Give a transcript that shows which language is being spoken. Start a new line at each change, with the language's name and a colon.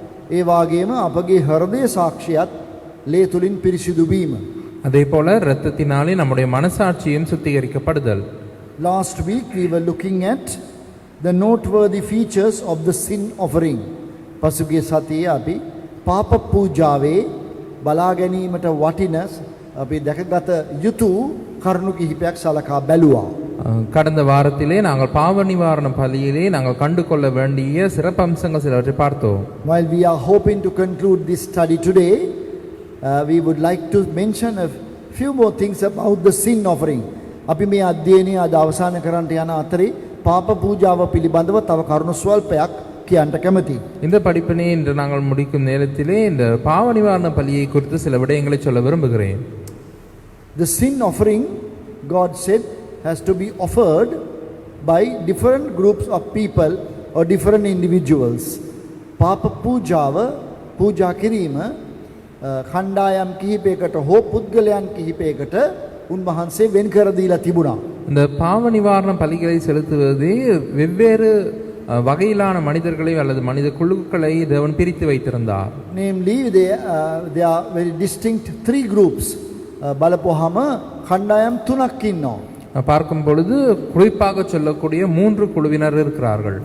Sinhala: ඒ වගේම අපගේ හෘදය සාක්ෂියත් ලේ තුලින් පිරිසිදු වීම.
Tamil: அதே போல இரத்தத்தினாலே நம்முடைய மனசாட்சியும் சுத்திகரிக்கப்படுதல்.
English: Last week we were looking at the noteworthy features of the sin offering.
Sinhala: පසුගිය සතියේ අපි පාප පූජාවේ බලා ගැනීමට වටින අපි දැකගත යුතු කරුණු කිහිපයක් සලකා බැලුවා.
Tamil: கடந்த வாரத்திலே நாங்கள் பாவ நிவாரண பலியிலே நாங்கள் கண்டு கொள்ள வேண்டிய சிறப்பம்சங்கள் சிலவற்றை பார்த்தோம்.
English: While we are hoping to conclude this study today, we would like to mention a few more things about the sin offering.
Sinhala: අපි මේ අධ්‍යයනය අද අවසන් කරන්නට යන අතරේ පාප පූජාව පිළිබඳව තව කරුණු ස්වල්පයක් කියන්න කැමතියි.
Tamil: இந்த படிப்பினை இன்று நாங்கள் முடிக்கும் நேரத்திலே இந்த பாவ நிவாரண பலியை குறித்து சில விடயங்களை சொல்ல விரும்புகிறேன்.
English: The sin offering, God said, has to be offered by different groups of people or different individuals.
Sinhala: පාප පූජාව පූජා කිරීම කණ්ඩායම් කිහිපයකට හෝ පුද්ගලයන් කිහිපයකට උන්වහන්සේ වෙන් කර දීලා තිබුණා.
Tamil: இந்த பாவ நிவாரண பலிகளை செலுத்துவது வெவ்வேறு வகையிலான மனிதர்களை அல்லது மனித குழுக்களை தேவன் பிரித்து வைத்திருந்தார்.
English: Namely, they are very distinct three groups.
Sinhala: බලපුවාම කණ්ඩායම් තුනක් ඉන්නවා.
Tamil: பார்க்கும் பொழுது குறிப்பாக சொல்லக்கூடிய மூன்று குழுவினர் இருக்கிறார்கள்.